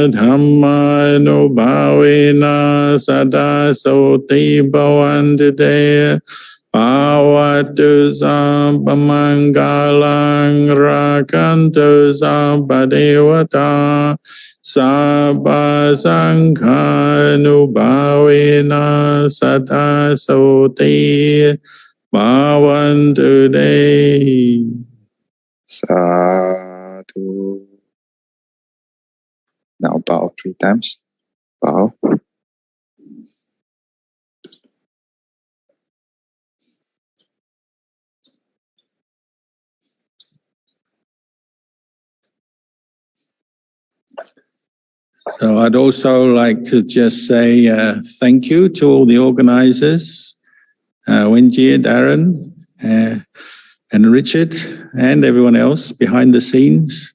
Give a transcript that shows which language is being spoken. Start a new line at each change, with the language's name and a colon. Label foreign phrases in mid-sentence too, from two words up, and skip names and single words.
Pali: dhamma nubhavena sada soti bhavantu te Pawatu sabbamangalang rakantu sabbadevata Sabba sangha nubhavena sada soti bhavantu te. Sadhu.
English: Now bow 3 times. Bow. So I'd also like to just say thank you to all the organizers, Wenjie, Darren, and Richard, and everyone else behind the scenes.